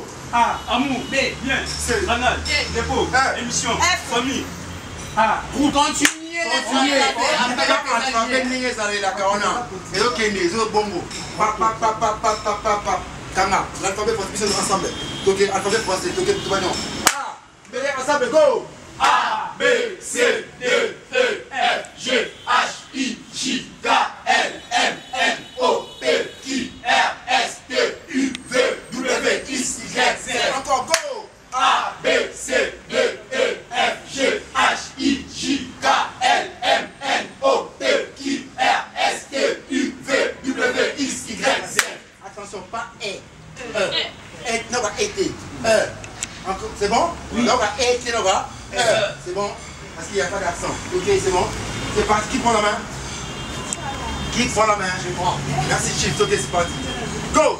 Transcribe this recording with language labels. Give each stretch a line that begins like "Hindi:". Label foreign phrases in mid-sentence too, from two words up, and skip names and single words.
French: A, amour, B, bien, C, banal, dépôt, émission, famille. A, Pour continuer. L'alphabet français ensemble. Donc alphabet français, donc tout va non. A, B, ensemble, go. A, B, C, D, E, F, G, H, I, J, K, L, M, N, O, P, Q, R, S, T, U, V, W, X, Y, Z. Encore go. A, B, C, D, E, F, G, H, I, J, K, L, M, N, O, P, Q, R, S, T, U, V, W, X, Y, Z. Attention, pas E. Non, pas été. C'est bon? Oui. Là, on va été, on va. C'est bon? Parce qu'il n'y a pas d'accent. Ok, c'est bon? C'est parti. Qui prend la main? Qui prend la main? Je prends. Merci, Chief. Ok, c'est parti. Go!